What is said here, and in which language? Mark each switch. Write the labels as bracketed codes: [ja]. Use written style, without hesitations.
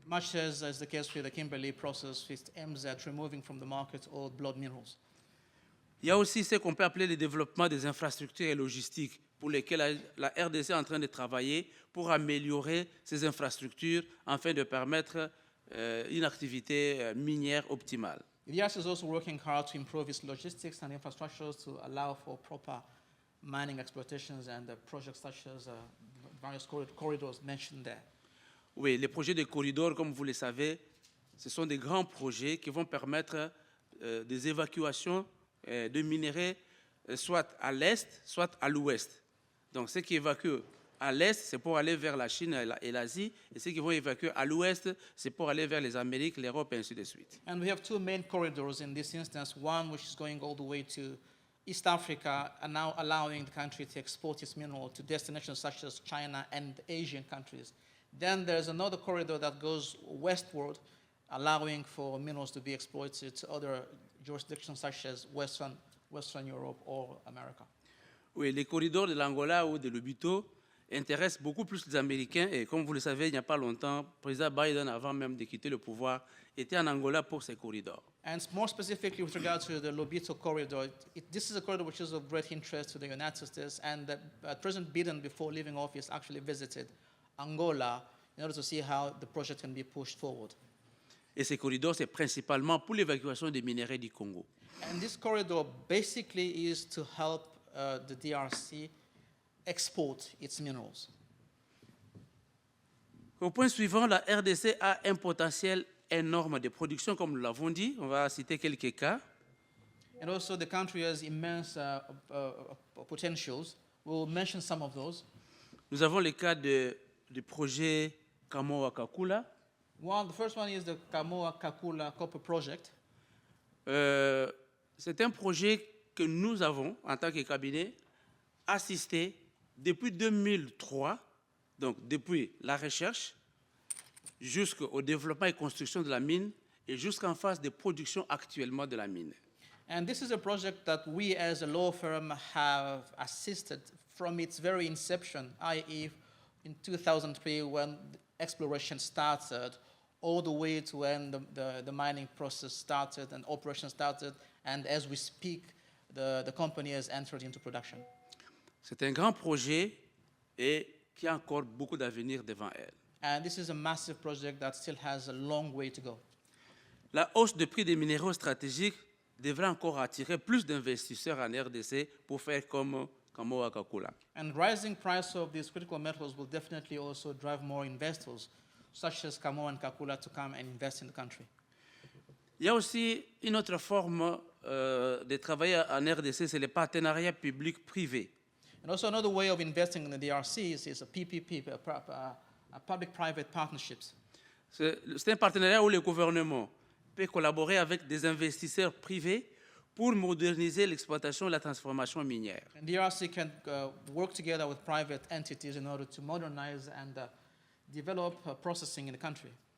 [en] Much as the case with the Kimberley process, which aims at removing from the market all blood minerals. [fr] Il y a aussi ce qu'on peut appeler le développement des infrastructures et logistiques pour lesquelles la RDC est en train de travailler pour améliorer ces infrastructures afin de permettre une activité minière optimale. [en] The DRC is also working hard to improve its logistics and infrastructures to allow for proper mining exploitations and projects such as various corridors mentioned there. [fr] Oui, les projets de corridors, comme vous le savez, ce sont des grands projets qui vont permettre des évacuations de minéraux soit à l'est, soit à l'ouest. Donc, ceux qui évacuent à l'est, c'est pour aller vers la Chine et l'Asie, et ceux qui vont évacuer à l'ouest, c'est pour aller vers les Amériques, l'Europe, et ainsi de suite. [en] And we have two main corridors in this instance, one which is going all the way to East Africa and now allowing the country to export its mineral to destinations such as China and Asian countries. Then there's another corridor that goes westward, allowing for minerals to be exploited to other jurisdictions such as Western Europe or America. [fr] Oui, les corridors de l'Angola ou de l'Obito intéressent beaucoup plus les Américains. Et comme vous le savez, il n'y a pas longtemps, le président Biden, avant même de quitter le pouvoir, était en Angola pour ces corridors. [en] And more specifically with regard to the Lobito corridor, this is a corridor which is of great interest to the United States, and President Biden, before leaving office, actually visited Angola in order to see how the project can be pushed forward. [fr] Et ces corridors, c'est principalement pour l'évacuation des minéraux du Congo. [en] And this corridor basically is to help the DRC export its minerals. [fr] Au point suivant, la RDC a un potentiel énorme de production, comme nous l'avons dit. On va citer quelques cas. [en] And also the country has immense potentials. We'll mention some of those. [fr] Nous avons le cas du projet Kamoa-Kakula. [en] The first one is the Kamoa-Kakula copper project. [fr] C'est un projet que nous avons, en tant que cabinet, assisté depuis 2003, donc depuis la recherche, jusqu'au développement et construction de la mine et jusqu'en phase de production actuellement de la mine. [en] And this is a project that we as a law firm have assisted from its very inception, i.e. in 2003 when exploration started, all the way to when the mining process started and operation started, and as we speak, the company has entered into production. [fr] C'est un grand projet et qui a encore beaucoup d'avenir devant elle. [en] And this is a massive project that still has a long way to go. [fr] La hausse du prix des minéraux stratégiques devrait encore attirer plus d'investisseurs en RDC pour faire comme Kamoa-Kakula. [en] And rising price of these critical metals will definitely also drive more investors, such as Kamoa and Kakula, to come and invest in the country. [fr] Il y a aussi une autre forme de travailler en RDC, c'est le partenariat public-privé. [en] And also another way of investing in the DRC is a PPP, public-private partnerships. [fr] C'est un partenariat où le gouvernement peut collaborer avec des investisseurs privés pour moderniser l'exploitation et la transformation minière. [en] And DRC can work together with private entities in order to modernize and develop processing in the country.